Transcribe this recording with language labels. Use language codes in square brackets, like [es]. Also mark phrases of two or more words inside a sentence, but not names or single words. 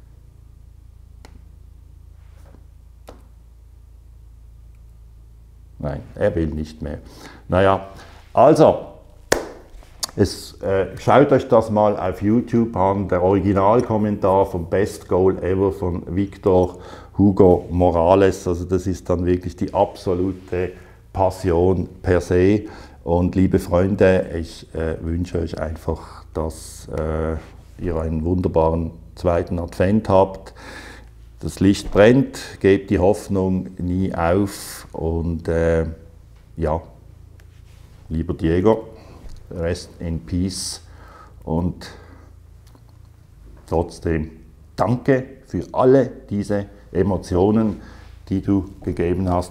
[de] Nein, er will nicht mehr. Naja, also, schaut euch das mal auf YouTube an, der Originalkommentar vom Best Goal Ever von Victor Hugo Morales. Also das ist dann wirklich die absolute Passion [la] per se. [de] Und liebe Freunde, ich wünsche euch einfach, dass ihr einen wunderbaren 2. Advent habt. Das Licht brennt, gebt die Hoffnung nie auf und ja, lieber Diego, [en] rest in peace [de] und trotzdem danke für alle diese Emotionen, die du gegeben hast.